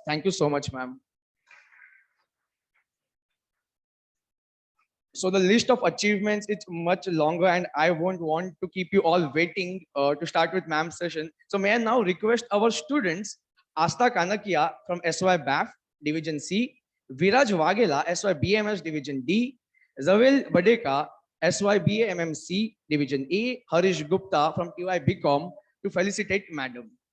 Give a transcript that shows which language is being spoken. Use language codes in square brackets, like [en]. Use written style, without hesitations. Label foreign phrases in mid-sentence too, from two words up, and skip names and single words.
[en] Thank you so much, ma'am. So the list of achievements is much longer, and I won't want to keep you all waiting to start with ma'am's session. So may I now request our students, Asta Kanakia from SY BAF Division C, Viraj Wagela SY BMS Division D, Zavil Badeka SY BAMMC Division A, Harish Gupta from TY BCom, to felicitate Madam.